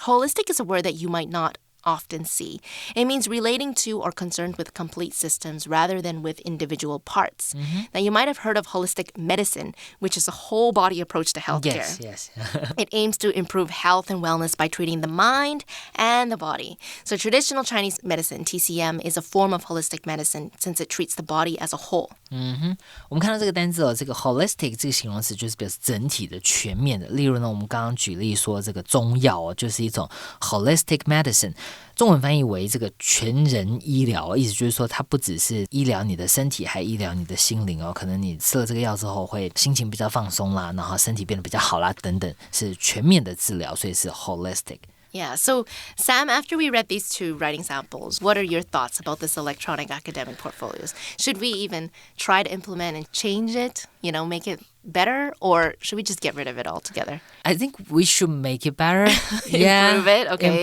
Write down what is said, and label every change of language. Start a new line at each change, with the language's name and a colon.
English: Holistic is a word that you might not often see. It means relating to or concerned with complete systems rather than with individual parts. Now, you might have heard of holistic medicine, which is a whole body approach to healthcare. Yes. It aims to improve health and wellness by treating the mind and the body. So traditional Chinese medicine, TCM, is a form of holistic medicine since it treats the body as a whole.
Chinese: 我们看到这个单字这个 holistic 这个形容词就是表示整体的、全面的。例如呢，我们刚刚举例说这个中药就是一种 holistic medicine， 中文翻译为这个全人医疗，意思就是说它不只是医疗你的身体，还医疗你的心灵可能你吃了这个药之后会心情比较放松啦，然后身体变得比较好啦，等等，是全面的治疗，所以是 holistic。
English: Yeah, so Sam, after we read these two writing samples, what are your thoughts about this electronic academic portfolios? Should we even try to implement and change it, make it better, or should we just get rid of it altogether? I think we should make it better. Improve it? Okay.